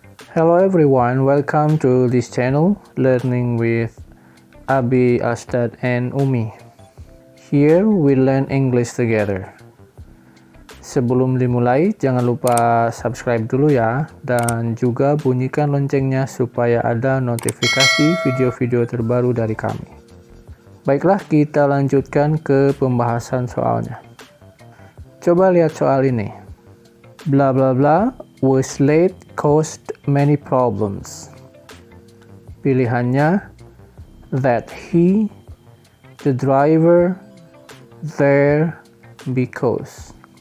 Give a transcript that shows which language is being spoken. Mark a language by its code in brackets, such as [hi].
[en] Hello everyone, welcome to this channel, Learning with Abi, Astad, and Umi. Here we learn English together. [id] Sebelum dimulai, jangan lupa subscribe dulu ya, dan juga bunyikan loncengnya supaya ada notifikasi video-video terbaru dari kami. Baiklah, kita lanjutkan ke pembahasan soalnya. Coba lihat soal ini. [en] Blah blah blah was late caused many problems. [id] Pilihannya [en] that he, the driver, there, because.